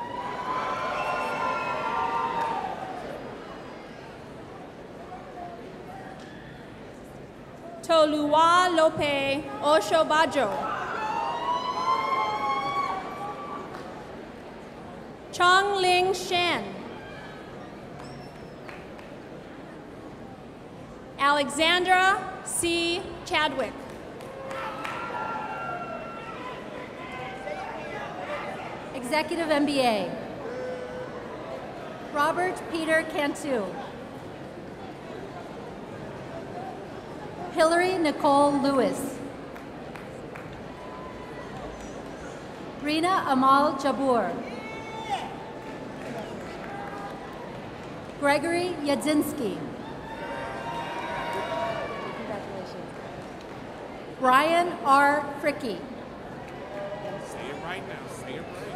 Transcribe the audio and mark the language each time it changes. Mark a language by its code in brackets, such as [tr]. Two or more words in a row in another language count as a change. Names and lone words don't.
[en] Tolua Lope Oshobajo. Chong Ling Shen. Alexandra C. Chadwick. Executive MBA. Robert Peter Cantu. Hillary Nicole Lewis. Rina Amal Jabur. Gregory Yadzinski. Brian R. Fricky. Say it right now. Say it right.